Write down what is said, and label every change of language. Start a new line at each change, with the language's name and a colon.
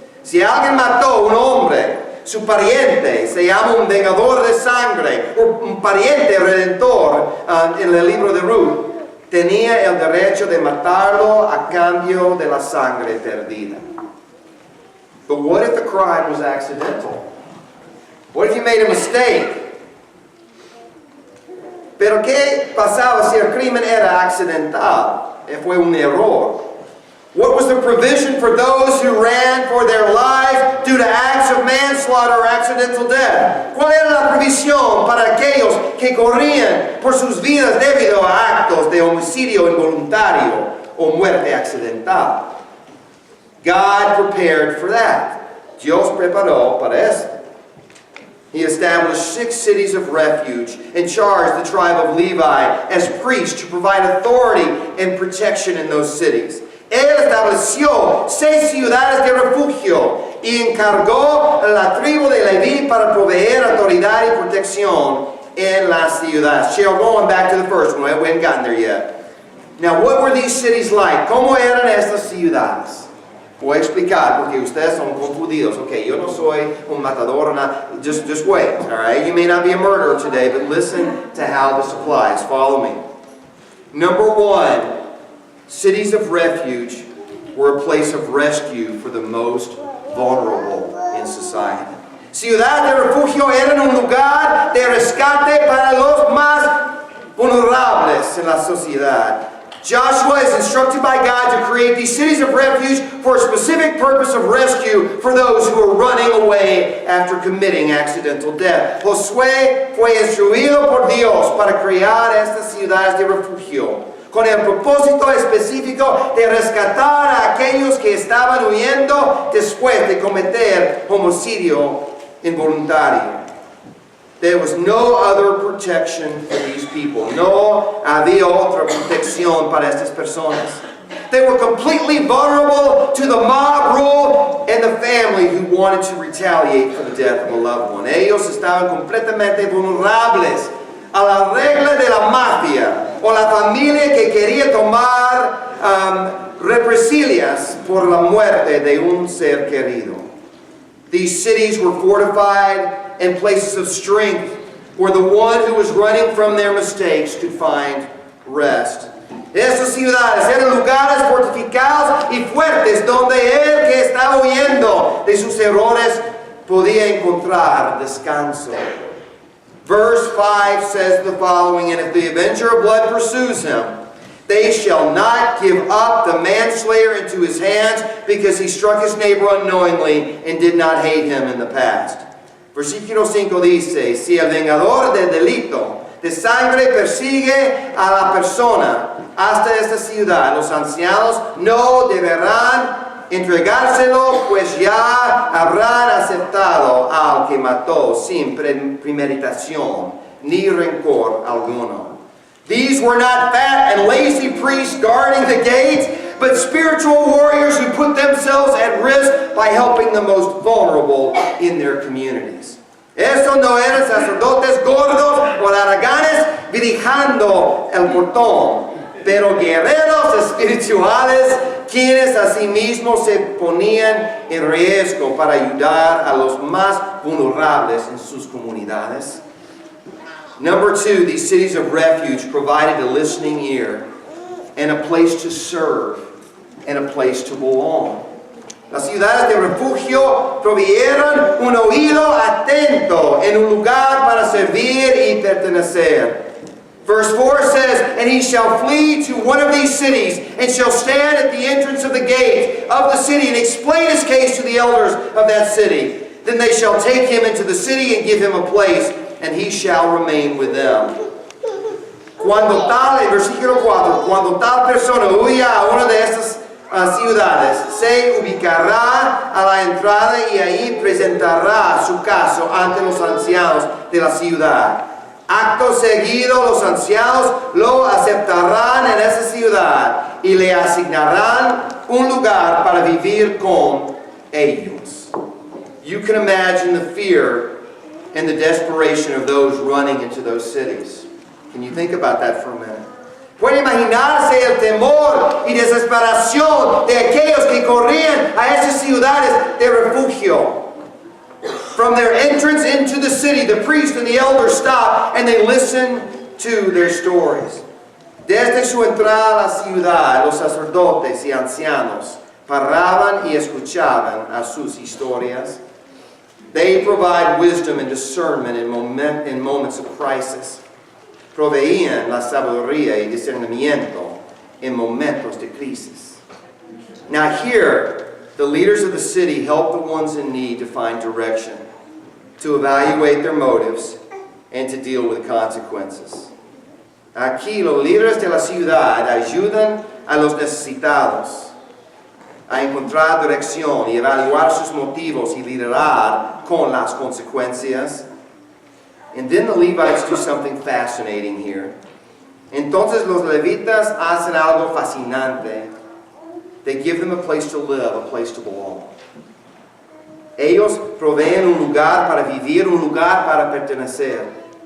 Spanish: Si alguien mató a un hombre, su pariente, se llama un vengador de sangre, o un pariente redentor en el libro de Ruth, tenía el derecho de matarlo a cambio de la sangre perdida.
English: But what if the crime was accidental? What if you made a mistake?
Spanish: Pero ¿qué pasaba si el crimen era accidental? Fue un error.
English: What was the provision for those who ran for their lives due to acts of manslaughter or accidental death?
Spanish: ¿Cuál era la provisión para aquellos que corrían por sus vidas debido a actos de homicidio involuntario o muerte accidental?
English: God prepared for that.
Spanish: Dios preparó para eso.
English: He established 6 cities of refuge and charged the tribe of Levi as priests to provide authority and protection in those cities.
Spanish: Él estableció 6 ciudades de refugio y encargó a la tribu de Leví para proveer autoridad y protección en las ciudades.
English: Cheryl, going back to the first one. We haven't gotten there yet. Now, what were these cities like?
Spanish: ¿Cómo eran estas ciudades? Voy a explicar porque ustedes son confundidos. Okay, yo no soy un matador.
English: Just wait, all right? You may not be a murderer today, but listen to how this applies. Follow me. Number 1. Cities of refuge were a place of rescue for the most vulnerable in society.
Spanish: Ciudades de refugio eran un lugar de rescate para los más vulnerables en la sociedad.
English: Joshua is instructed by God to create these cities of refuge for a specific purpose of rescue for those who are running away after committing accidental death.
Spanish: Josué fue instruido por Dios para crear estas ciudades de refugio, con el propósito específico de rescatar a aquellos que estaban huyendo después de cometer homicidio involuntario.
English: There was no other protection for these people.
Spanish: No había otra protección para estas personas.
English: They were completely vulnerable to the mob rule and the family who wanted to retaliate for the death of a loved one.
Spanish: Ellos estaban completamente vulnerables a la regla de la mafia o la familia que quería tomar represalias por la muerte de un ser querido.
English: These cities were fortified and places of strength where the one who was running from their mistakes could find rest.
Spanish: Esas ciudades eran lugares fortificados y fuertes donde él que estaba huyendo de sus errores podía encontrar descanso.
English: Verse 5 says the following, "And if the avenger of blood pursues him, they shall not give up the manslayer into his hands because he struck his neighbor unknowingly and did not hate him in the past."
Spanish: Versículo 5 dice, "Si el vengador del delito de sangre persigue a la persona hasta esta ciudad, los ancianos no deberán entregárselo, pues ya habrán aceptado al que mató sin premeditación ni rencor alguno."
English: These were not fat and lazy priests guarding the gates, but spiritual warriors who put themselves at risk by helping the most vulnerable in their communities.
Spanish: Estos no eran sacerdotes gordos o haraganes dirigiendo el portón, pero guerreros espirituales quienes asimismo se ponían en riesgo para ayudar a los más vulnerables en sus comunidades.
English: Number 2, these cities of refuge provided a listening ear and a place to serve and a place to belong.
Spanish: Las ciudades de refugio provieron un oído atento en un lugar para servir y pertenecer.
English: Verse 4 says, "And he shall flee to one of these cities, and shall stand at the entrance of the gate of the city, and explain his case to the elders of that city. Then they shall take him into the city and give him a place, and he shall remain with them."
Spanish: Cuando tal, en versículo 4, cuando tal persona huya a una de estas ciudades, se ubicará a la entrada y ahí presentará su caso ante los ancianos de la ciudad. Acto seguido, los ancianos lo aceptarán en esa ciudad y le asignarán un lugar para vivir con ellos.
English: You can imagine the fear and the desperation of those running into those cities. Can you think about that for a minute?
Spanish: Puede imaginarse el temor y desesperación de aquellos que corrían a esas ciudades de refugio.
English: From their entrance into the city, the priest and the elders stop and they listen to their stories.
Spanish: Desde su entrada a la ciudad, los sacerdotes y ancianos paraban y escuchaban a sus historias.
English: They provide wisdom and discernment in moments of crisis.
Spanish: Proveían la sabiduría y discernimiento en momentos de crisis.
English: Now here, the leaders of the city help the ones in need to find direction, to evaluate their motives, and to deal with consequences.
Spanish: Aquí los líderes de la ciudad ayudan a los necesitados a encontrar dirección y evaluar sus motivos y liderar con las consecuencias.
English: And then the Levites do something fascinating here.
Spanish: Entonces los levitas hacen algo fascinante.
English: They give them a place to live, a place to belong.
Spanish: Ellos proveen un lugar para vivir, un lugar para pertenecer.